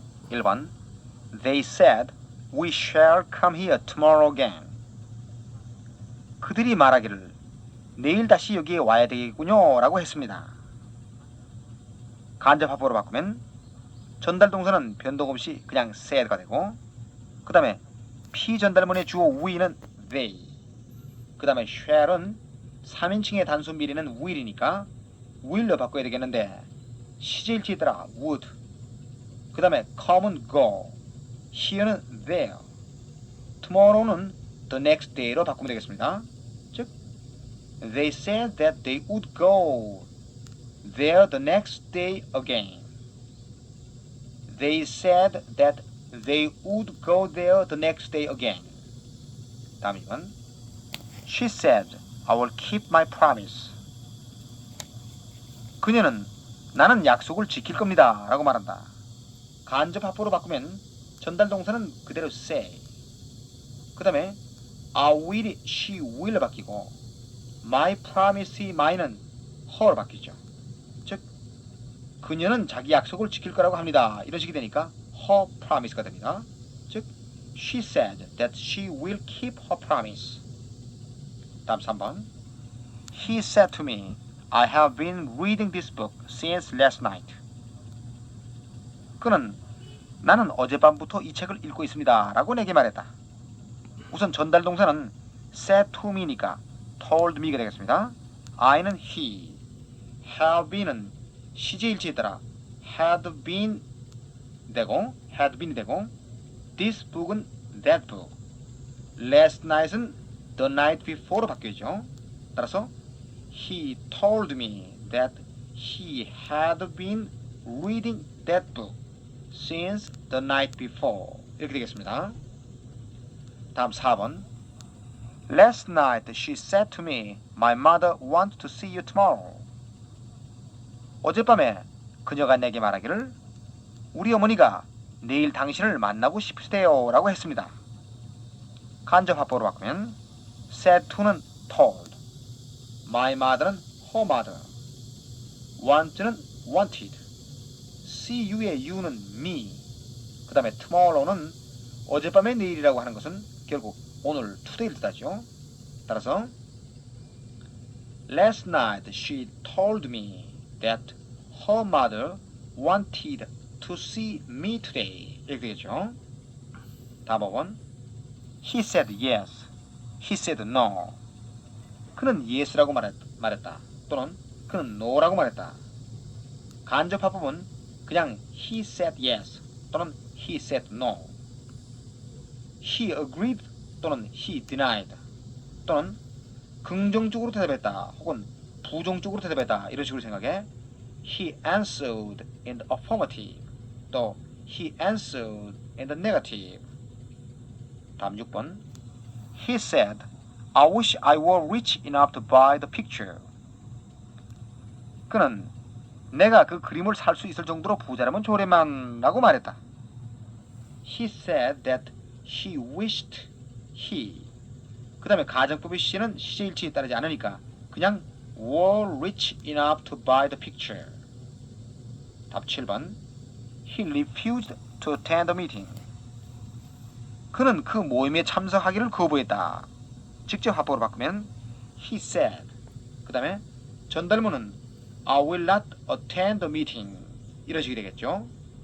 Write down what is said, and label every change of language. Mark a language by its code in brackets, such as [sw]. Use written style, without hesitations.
[en] 1번 They said we shall come here tomorrow again. [ko] 그들이 말하기를 내일 다시 여기에 와야 되겠군요 라고 했습니다. 간접합보로 바꾸면 전달 동사는 변동 없이 그냥 said가 되고 그 다음에 피전달문의 주어 we는 they 그 다음에 shall은 3인칭의 단수 미래는 will이니까 will로 바꿔야 되겠는데 시제일치에 따라 would 그 다음에 come은 go here는 there tomorrow는 the next day로 바꾸면 되겠습니다. [en] 즉 They said that they would go there the next day again. They said that they would go there the next day again. 다음 2번 She said, I will keep my promise. [ko] 그녀는 나는 약속을 지킬 겁니다 라고 말한다. 간접합보로 바꾸면 전달 동사는 그대로 say 그 다음에 I will이 she will로 바뀌고 my promise이 my는 her로 바뀌죠. 즉 그녀는 자기 약속을 지킬 거라고 합니다. 이런 식이 되니까 her promise가 됩니다. [en] 즉 she said that she will keep her promise. 다음 3번 He said to me, I have been reading this book since last night. [ko] 그는 나는 어젯밤부터 이 책을 읽고 있습니다 라고 내게 말했다. 우선 전달 동사는 said to me니까 told me가 되겠습니다. I는 he, have been은 시제일치에 따라 had been이 되고 this book은 that book, last night은 the night before로 바뀌죠. [en] 따라서 he told me that he had been reading that book since the night before [ko] 이렇게 되겠습니다. [en] 다음 4번 Last night she said to me, my mother wants to see you tomorrow. [ko] 어젯밤에 그녀가 내게 말하기를 우리 어머니가 내일 당신을 만나고 싶으시대요 라고 했습니다. 간접합보로 바꾸면 said to는 told, my mother는 her mother, want는 wanted, see you의 you는 me, 그 다음에 tomorrow는 어젯밤의 내일이라고 하는 것은 결국 오늘 today를 뜻하죠. [en] 따라서 Last night she told me that her mother wanted to see me today. [ko] 이렇게 되겠죠. [en] 다음 5번 He said yes. He said no. [ko] 그는 yes라고 말했다. 또는 그는 no라고 말했다. 간접합법은 그냥 [en] he said yes 또는 he said no. He agreed [ko] 또는 [en] he denied [ko] 또는 긍정적으로 대답했다 혹은 부정적으로 대답했다 이런 식으로 생각해. [en] He answered in the affirmative 또 he answered in the negative. 다음 6번 He said, I wish I were rich enough to buy the picture. [ko] 그는 내가 그 그림을 살 수 있을 정도로 부자라면 좋으련만 라고 말했다. [en] He said that he wished he [ko] 그 다음에 가정법의 시제는 시제일치에 따르지 않으니까 그냥 [en] were rich enough to buy the picture. 답 7번 He refused to attend the meeting. [ko] 그는 그 모임에 참석하기를 거부했다. 직접 합법으로 바꾸면 [en] he said [ko] 그 다음에 전달문은 [en] I will not attend the meeting [ko] 이런 식이 되겠죠.